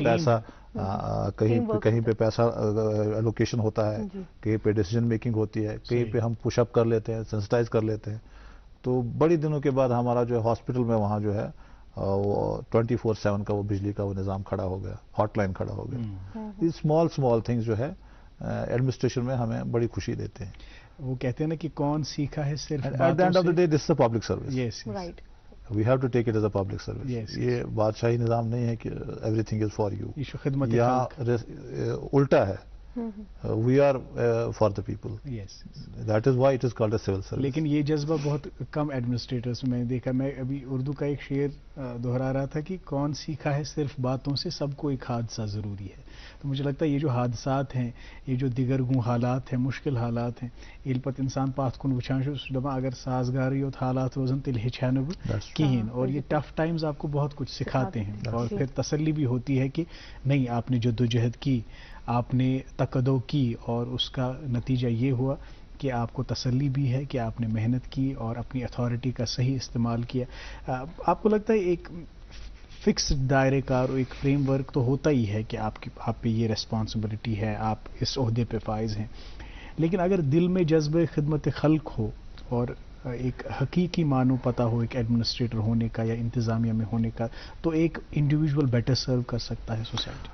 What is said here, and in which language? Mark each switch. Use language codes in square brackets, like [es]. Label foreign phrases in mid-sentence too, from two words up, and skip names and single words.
[ur] پیسہ کہیں پہ پیسہ الوکیشن ہوتا ہے, کہیں پہ [en] decision making [ur] ہوتی ہے, کہیں پہ ہم [en] push up [ur] کر لیتے ہیں, سینسٹائز کر لیتے ہیں. تو بڑی دنوں کے بعد ہمارا جو ہے ہاسپٹل میں وہاں جو ہے وہ 24/7 کا وہ بجلی کا وہ نظام کھڑا ہو گیا, ہاٹ لائن کھڑا ہو گیا. یہ [en] small things [ur] جو ہے ایڈمنسٹریشن میں ہمیں بڑی خوشی دیتے ہیں. وہ کہتے ہیں نا کہ کون سیکھا ہے صرف, [en] At the end of the day this is a public service. Yes right, We have to take it as a public service. [ur] یہ بادشاہی نظام نہیں ہے کہ [en] everything is for you, [ur] یا الٹا ہے, [en] We are for the people. That is why it is called a civil service. [ur] لیکن یہ جذبہ بہت کم ایڈمنسٹریٹرس میں دیکھا. میں ابھی اردو کا ایک شعر دہرا رہا تھا کہ کون سیکھا ہے صرف باتوں سے, سب کو ایک حادثہ ضروری ہے. تو مجھے لگتا ہے یہ جو حادثات ہیں, یہ جو دیگرگوں حالات ہیں, مشکل حالات ہیں, [ks] ییٚلہِ پتہٕ انسان پتھ کُن وٕچھان چھُ, سُہ چھُ دپان اگر سازگارٕے یوت حالات روزن تیٚلہِ ہیٚچھِ ہا نہٕ بہٕ کِہیٖنۍ. [ur] اور یہ [en] tough times [ur] آپ کو بہت کچھ سکھاتے ہیں, اور پھر تسلی بھی ہوتی ہے کہ نہیں, آپ نے جدوجہد کی, آپ نے تقدو کی, اور اس کا نتیجہ یہ ہوا کہ آپ کو تسلی بھی ہے کہ آپ نے محنت کی اور اپنی اتھارٹی کا صحیح استعمال کیا. آپ کو لگتا ہے ایک فکسڈ دائرے کار, ایک فریم ورک تو ہوتا ہی ہے کہ آپ پہ یہ ریسپانسبلٹی ہے, آپ اس عہدے پہ فائز ہیں, لیکن اگر دل میں جذبہ خدمت خلق ہو اور ایک حقیقی معنی پتہ ہو ایک ایڈمنسٹریٹر ہونے کا یا انتظامیہ میں ہونے کا, تو ایک [en] individual better serve [ur] کر سکتا ہے سوسائٹی.